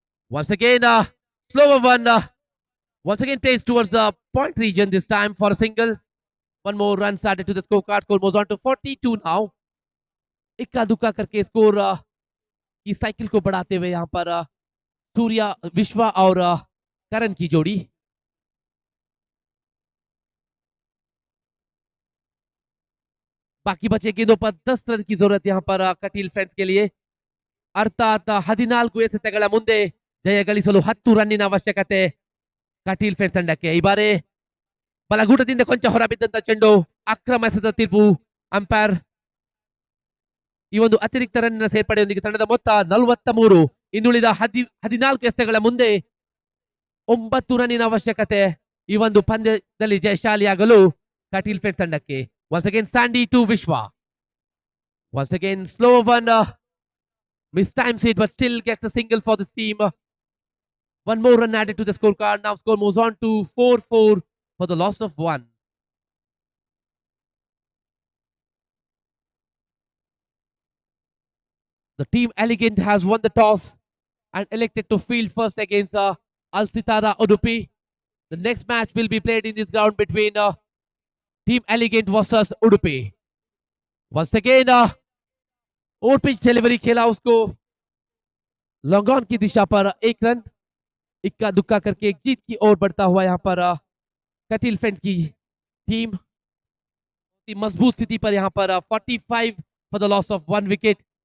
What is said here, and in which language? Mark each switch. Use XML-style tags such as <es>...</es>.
<en>Once again slower one, once again plays towards the point region, this time for a single. One more run started to the scorecard. Score moves on to 42 now.</en> <hi>इक्का दुक्का करके score की cycle को बढ़ाते हुए यहाँ पर सूर्या विश्वा और करण की जोड़ी। बाकी बचे गेंदों पर 10 रन की जरूरत यहाँ पर कटील फ्रेंड्स के लिए।</hi> <kn>अर्थात 14 ಎಸೆತಗಳ ಮುಂದೆ ಜಯ ಗಳಿಸಲು 10 ರನ್ನಿನ ಅವಶ್ಯಕತೆ ಕಟೀಲ್ ಫ್ರೆಂಡ್ಸ್ ತಂಡಕ್ಕೆ. ಈ ಬಾರಿ ಬಲಗೂಟದಿಂದ ಕೊಂಚ ಹೊರಬಿದ್ದಂತ ಚೆಂಡು, ಅಕ್ರಮ ಎಸೆತ ತೀರ್ಪು ಅಂಪೈರ್. ಈ ಒಂದು ಅತಿರಿಕ್ತ ರನ್ನಿನ ಸೇರ್ಪಡೆಯೊಂದಿಗೆ ತಂಡದ ಮೊತ್ತ 43. ಇನ್ನುಳಿದ 14 ಎಸೆತಗಳ ಮುಂದೆ 9 ರನ್ನಿನ ಅವಶ್ಯಕತೆ ಈ ಒಂದು ಪಂದ್ಯದಲ್ಲಿ ಜಯಶಾಲಿಯಾಗಲು ಕಟೀಲ್ ಫ್ರೆಂಡ್ಸ್ ತಂಡಕ್ಕೆ.</kn> <en>Once again Sandy to Vishwa. Once again slow one, mistimes it but still gets a single for this team. One more run added to the scorecard. Now score moves on to 4-4 for the loss of 1. The team Elegant has won the toss and elected to field first against Al Sitara Udupi. The next match will be played in this ground between Team Elegant versus Udupi. Once again</en> <hi>over pitch delivery, खेला उसको long on की दिशा पर 1 run. इक्का दुक्का करके एक जीत की ओर बढ़ता हुआ यहाँ पर कटील फ्रेंड्स की टीम मजबूत स्थिति पर यहाँ पर</hi> <en>45 for the loss of 1 wicket.</en>